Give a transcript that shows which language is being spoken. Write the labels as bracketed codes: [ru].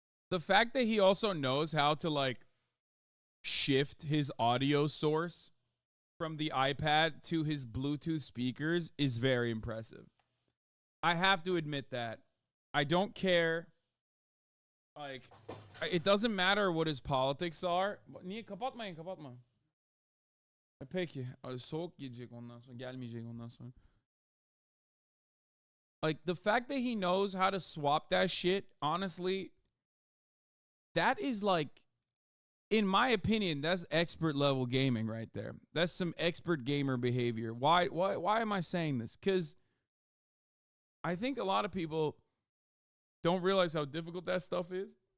[en] The fact that he also knows how to like shift his audio source from the iPad to his Bluetooth speakers is very impressive. I have to admit that. I don't care. Like, it doesn't matter what his politics are. [tr] Niye kapatmayın, kapatma. Peki. Soğuk gelecek ondan sonra. Gelmeyecek ondan sonra. [en] Like, the fact that he knows how to swap that shit, honestly, that is like, in my opinion, that's expert level gaming right there. That's some expert gamer behavior. Why am I saying this? Because I think a lot of people don't realize how difficult that stuff is.